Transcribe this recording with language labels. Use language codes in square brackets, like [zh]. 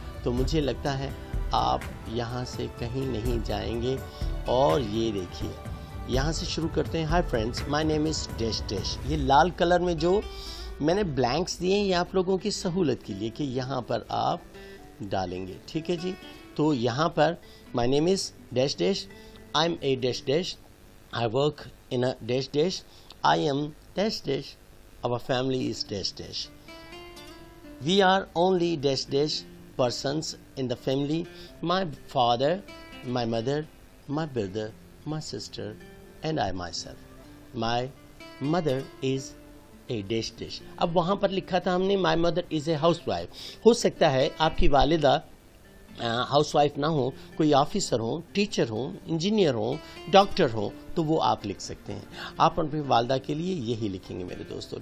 [ur] تو مجھے لگتا ہے آپ یہاں سے کہیں نہیں جائیں گے. اور یہ دیکھیے یہاں سے شروع کرتے ہیں. [en] Hi friends, my name is dash dash. [ur] یہ لال کلر میں جو میں نے بلینکس دیے ہیں یہ آپ لوگوں کی سہولت کے لیے کہ یہاں پر آپ ڈالیں گے. ٹھیک ہے جی. تو یہاں پر [en] My name is dash dash, I am a dash dash, I work in a dash dash, I am dash dash, our family is dash dash. We are only dash dash persons in the family, my father, my mother, my brother, my sister and I myself. My mother is a dash dash. [ur] اب وہاں پر لکھا تھا ہم نے [en] my mother is a housewife. [ur] ہو سکتا ہے آپ کی والدہ ہاؤس وائف نہ ہو، کوئی آفیسر ہوں، ٹیچر ہوں، انجینئر ہوں، ڈاکٹر ہوں، تو وہ آپ لکھ سکتے ہیں. آپ اپنی والدہ کے لیے یہی لکھیں گے میرے دوستو.